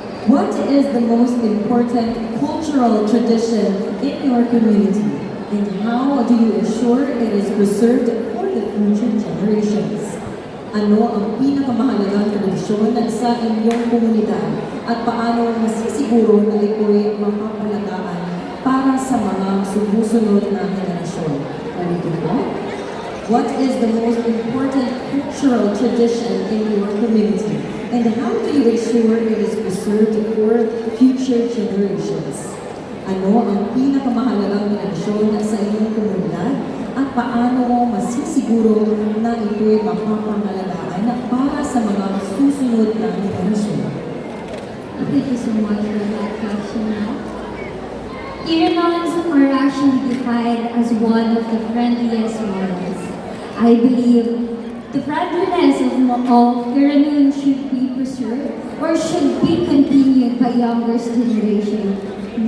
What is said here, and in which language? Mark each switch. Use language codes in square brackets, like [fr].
[en] What is the most important cultural tradition in your community? And how do you ensure it is preserved for the future generations? [tl] Ano ang pinakamahalagang tradisyon sa inyong komunidad? At paano masisiguro na ito'y mapapalagaan para sa mga sumusunod na henerasyon? Ulitin ko. [en] What is the most important cultural tradition in your community? And how do you ensure it is preserved for future generations? [tl] Ano ang pinakamahalagang tradisyon sa inyong komunidad? At paano masisiguro na ito'y mapapangalagaan para sa mga susunod na henerasyon? [en] Thank you so much for that question. Iranons are actually defined as one of the friendliest ones. I believe the friendliness of Iranons should be preserved or should be continued by younger generation.